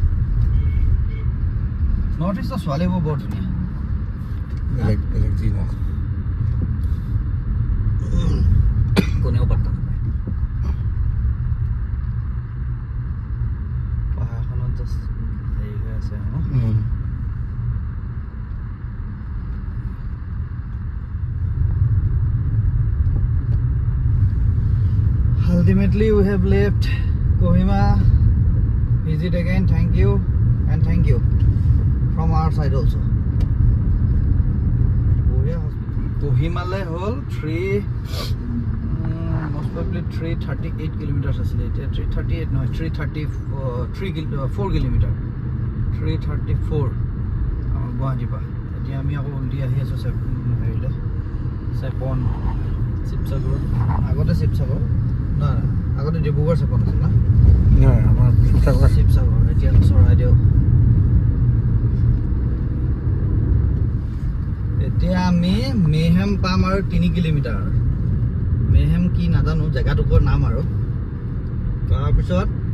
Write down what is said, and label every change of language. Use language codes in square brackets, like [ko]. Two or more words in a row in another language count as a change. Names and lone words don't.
[as] নৰ্থ ইষ্টৰ ছোৱালীবোৰ বৰ ধুনীয়া কোনেও পাত্তা নাপায় পাহাৰখনত জাষ্ট হেৰি হৈ আছে [en] Ultimately, we have left Kohima. Visit again. Thank you and thank you from our side also. Kohima le whole most probably 338 kilometers. 338 no 4 kilometer. 334. Guwahati pa. [as] এতিয়া আমি আকৌ উলটি আহি আছোঁ হেৰিলে. চেপন শিৱসাগৰ। আগতে শিৱসাগৰ. না আগতে ডিব্ৰুগড় চেপন আছিল না আমাৰ শিৱসাগৰ এতিয়া চৰাইদেউ এতিয়া আমি মেহেম পাম আৰু 3 কিলোমিটাৰ মেহেম কি নাজানো জেগাটুকুৰ নাম আৰু তাৰপিছত